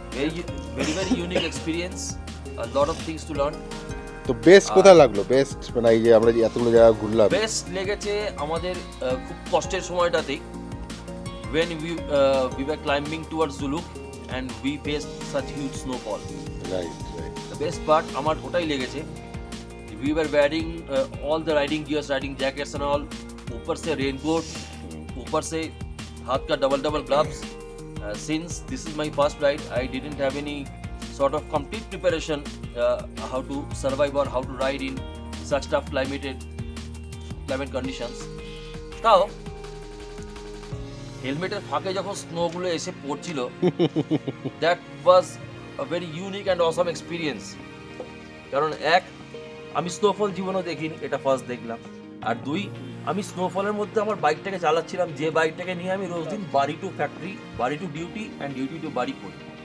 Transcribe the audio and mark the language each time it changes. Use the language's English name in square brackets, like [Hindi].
[English] Very very unique experience, lot of things to learn. [Bangla] তো best কোথায় লাগলো? Best মানে এই যে আমরা যে এতগুলো জায়গা ঘুরলাম, বেস্ট লেগেছে আমাদের খুব কষ্টের সময়টাতেই, [English] when we were climbing towards Zuluk and we faced such huge snowfall. Right right, The best part [Bangla] আমার ওটাই লেগেছে, [English] we were wearing all the riding gears, riding jackets and all, [Hindi] ऊपर से [English] raincoat, [Hindi] ऊपर से हाथ का [English] double gloves. Since this is my first ride, I didn't have any sort of complete preparation how to survive or how to ride in such tough climate conditions. [Bangla] তাও হেলমেটের ফাঁকে যখন স্নোগুলো এসে পড়ছিল, [English] That was a very unique and awesome experience. [Bangla] কারণ এক, আমি snowfall জীবনেও দেখিনি, এটা ফার্স্ট দেখলাম। আর দুই, আমি স্নোফলের মধ্যে আমার বাইকটাকে চালাচ্ছিলাম, যে বাইকটাকে নিয়ে আমি রোজ দিন বাড়ি টু ফ্যাক্টরি, বাড়ি two duty and duty to বাড়ি করি।